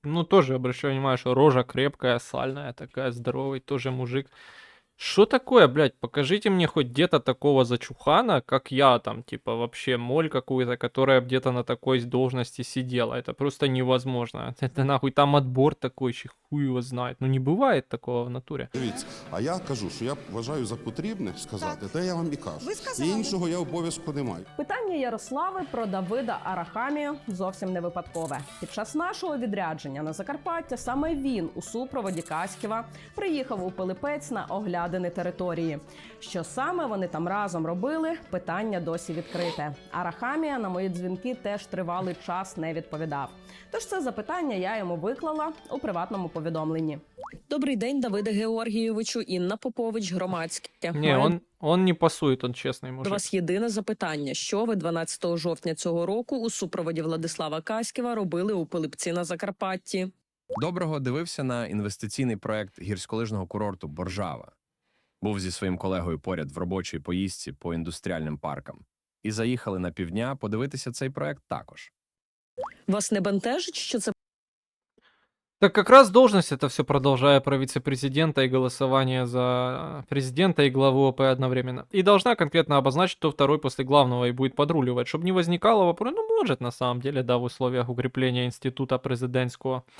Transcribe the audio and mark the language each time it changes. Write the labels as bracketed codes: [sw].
[ru] Ну, тоже обращаю внимание, что рожа крепкая, сальная такая, здоровый, тоже мужик. Что такое, блядь? Покажите мне хоть где-то такого зачухана, как я там, типа, вообще моль какую-то, которая где-то на такой должности сидела. Это просто невозможно. Это нахуй там отбор такой, еще хуй его знает. Ну, не бывает такого в натуре. [uk] Дивіться, а я кажу, що я вважаю за потрібне сказати, те я вам і кажу. Ви сказали. І іншого я обов'язку не маю. Питання Ярослави про Давида Арахамію зовсім не випадкове. Під час нашого відрядження на Закарпаття саме він у супроводі Каськіва приїхав у Пилипець на оглядини території. Що саме вони там разом робили, питання досі відкрите. Арахамія на мої дзвінки теж тривалий час не відповідав. Тож це запитання я йому виклала у приватному повідомленні. Добрий день, Давиде Георгійовичу, Інна Попович, громадське. [ru] Не, он не пасует, он честный [uk] До [ru] мужик. [uk] вас єдине запитання. Що ви 12 жовтня цього року у супроводі Владислава Каськіва робили у Пилипці на Закарпатті? Доброго дивився на інвестиційний проект гірськолижного курорту «Боржава». Був зі своїм колегою поряд в робочій поїздці по індустріальним паркам. І заїхали на півдня подивитися цей проект також. Вас не бентежить, що це [ru] Так как раз должность это все продолжая про вице-президента и голосование за президента и главу ОП одновременно. И должна конкретно обозначить, кто второй после главного и будет подруливать, чтобы не возникало вопроса, ну, может, на самом деле, да, в условиях укрепления института президентского.